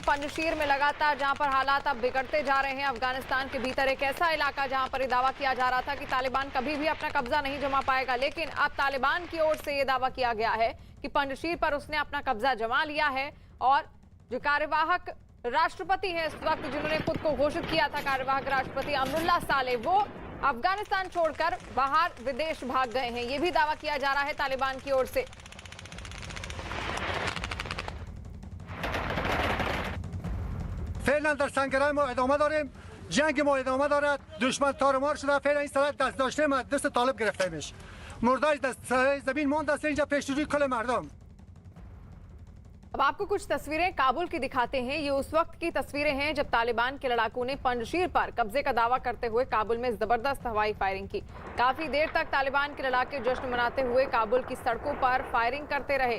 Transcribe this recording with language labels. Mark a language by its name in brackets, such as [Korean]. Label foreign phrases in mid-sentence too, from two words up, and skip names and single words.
[Hindi] पंजशीर में लगातार जहां पर हालात अब बिगड़ते जा रहे हैं। अफगानिस्तान के भीतर एक ऐसा इलाका जहां पर ये दावा किया जा रहा था कि तालिबान कभी भी अपना कब्जा नहीं जमा पाएगा, लेकिन अब तालिबान की ओर से ये दावा किया गया है कि पंजशीर पर उसने अपना कब्जा जमा लिया है। और जो कार्यवाहक राष्ट्रपति हैं इस वक्त, जिन्होंने खुद को घोषित किया था कार्यवाहक राष्ट्रपति अमरुल्लाह साले, वो अफगानिस्तान छोड़कर बाहर विदेश भाग गए हैं। ये भी दावा किया जा रहा है तालिबान की ओर से। [Persian] فعلا در سنگرهای ما ادامه داریم، جنگ ما ادامه دارد، دشمن تارمار شده، فعلا این سرحد دست داشته ما دست طالب گرفتیمش، مرداش دست سرای زمین مانده است اینجا پیشروی کل مردم. [Hindi] अब आपको कुछ तस्वीरें काबुल की दिखाते हैं। ये उस वक्त की तस्वीरें हैं जब तालिबान के लड़ाकों ने पंजशीर पर कब्जे का दावा करते हुए काबुल में जबरदस्त हवाई फायरिंग की। काफी देर तक तालिबान के लड़ाके जश्न मनाते हुए काबुल की सड़कों पर फायरिंग करते रहे।